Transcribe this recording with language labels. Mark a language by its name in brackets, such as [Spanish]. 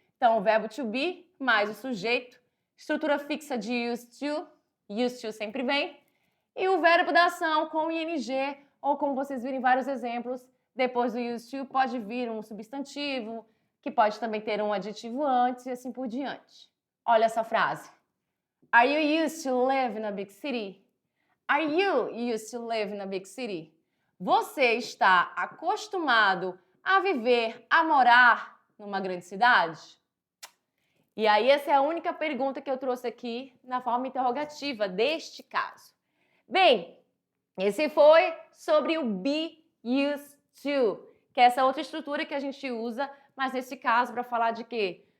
[Portuguese] Então, o verbo to be mais o sujeito, estrutura fixa de used to sempre vem, e o verbo da ação com ing, ou como vocês viram em vários exemplos, depois do used to pode vir um substantivo, que pode também ter um adjetivo antes e assim por diante. Olha essa frase. [English] Are you used to live in a big city? Are you used to live in a big city? [Portuguese] Você está acostumado a viver, a morar numa grande cidade? E aí essa é a única pergunta que eu trouxe aqui na forma interrogativa deste caso. Bem, esse foi sobre o be used to, que é essa outra estrutura que a gente usa, mas nesse caso para falar de quê?